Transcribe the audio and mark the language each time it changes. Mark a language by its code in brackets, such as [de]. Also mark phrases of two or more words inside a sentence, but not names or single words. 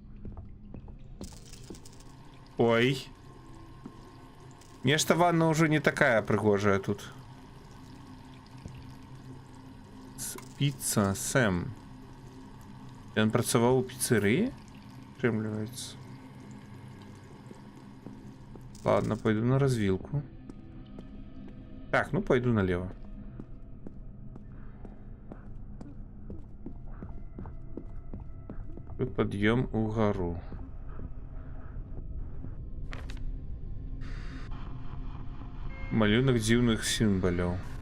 [be] Ой. Нешта ванна уже не такая прыгожая тут. Піца Сэм. Ён працаваў у піцерыі? Атрымліваецца. [ru] Ладно, пойду на развилку. Так, ну пойду налево. Подъем угору. [be] Малюнок дзіўных сімваляў.